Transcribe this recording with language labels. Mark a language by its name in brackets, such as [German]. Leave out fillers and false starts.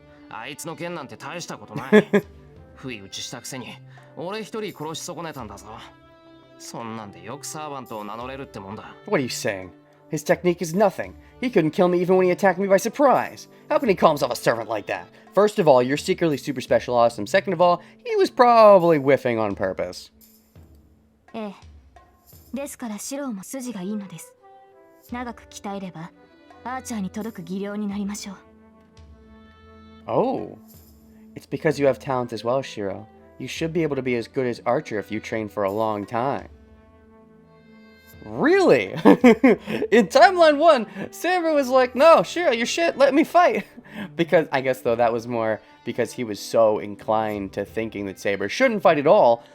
[Japanese] あいつの剣なんて大したことない。不意打ちしたくせに俺一人殺し損ねたんだぞ。そんなんでよくサーバントを名乗れるってもんだ。 [English] What are you saying? His technique is nothing. He couldn't kill me even when he attacked me by surprise. How can he call himself a servant like that? First of all, you're secretly super special awesome. Second of all, he was probably whiffing on purpose. [Japanese] ええ。ですからシローも筋がいいのです。長く鍛えればアーチャーに届く技量になりましょう。 [English] Oh. It's because you have talent as well, Shiro. You should be able to be as good as Archer if you train for a long time. Really? In Timeline 1, Saber was like, no, Shiro, you're shit, let me fight. Because, I guess, though, that was more because he was so inclined to thinking that Saber shouldn't fight at all.